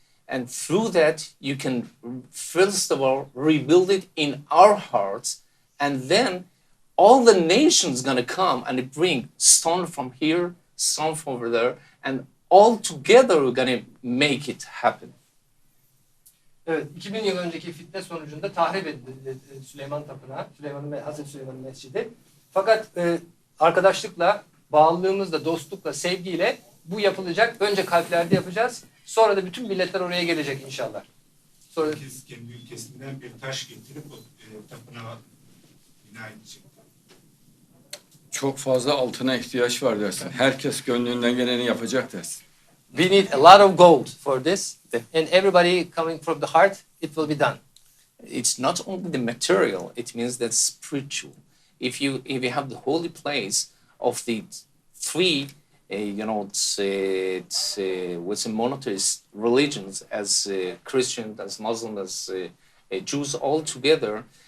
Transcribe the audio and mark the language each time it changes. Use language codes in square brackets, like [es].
[en] And through that, you can, first of all, rebuild it in our hearts. And then all the nations going to come and bring stone from here, stone from over there. And all together, we're going to make it happen. [tr] Evet, 2000 yıl önceki fitne sonucunda tahrip edildi Süleyman Tapınağı, Hazreti Süleyman'ın mescidi. Fakat arkadaşlıkla, bağlılığımızla, dostlukla, sevgiyle bu yapılacak. Önce kalplerde yapacağız. Sonra da bütün milletler oraya gelecek inşallah. Sonra herkes kendi ülkesinden bir taş getirip o tapınağı bina edecek. Çok fazla altına ihtiyaç var dersin. Herkes gönlünden geleni yapacak dersin. [en] we need a lot of gold for this, and everybody coming from the heart, it will be done. It's not only the material, it means that spiritual. If you have the holy place of the three, with monotheist religions, as Christian, as Muslim, as Jews all together,